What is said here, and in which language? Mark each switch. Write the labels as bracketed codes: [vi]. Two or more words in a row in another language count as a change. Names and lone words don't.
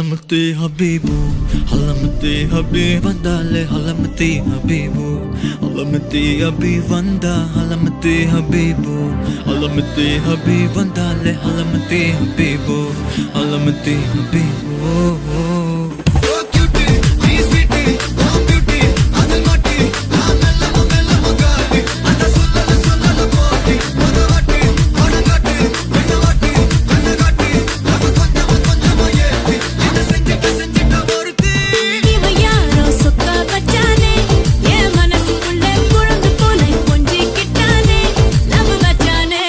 [en] halamati habibu, halamati habib vandale, halamati habibu, halamati habib vanda, halamati habibu, halamati habib vandale, halamati habibu, halamati habibu. Oh cutie, நீ sweetie, oh beauty, [ta] அதன் மாட்டி, நான் மெல்ல மகாடி, அந்த சொல்லல போட்டி, ஒரு வாட்டி, பணங்காட்டி, என்ன வாட்டி, கண்ண காட்டி, நம்ம கொஞ்சமா ஏத்தி, என்ன செஞ்சிட்ட ஒருத்தி. இவ யாரோ சொக்கா வச்சானே, என் மனசுக்குள்ள குழந்தை போல கொஞ்சிக்கிட்டானே, லவ் வச்சானே.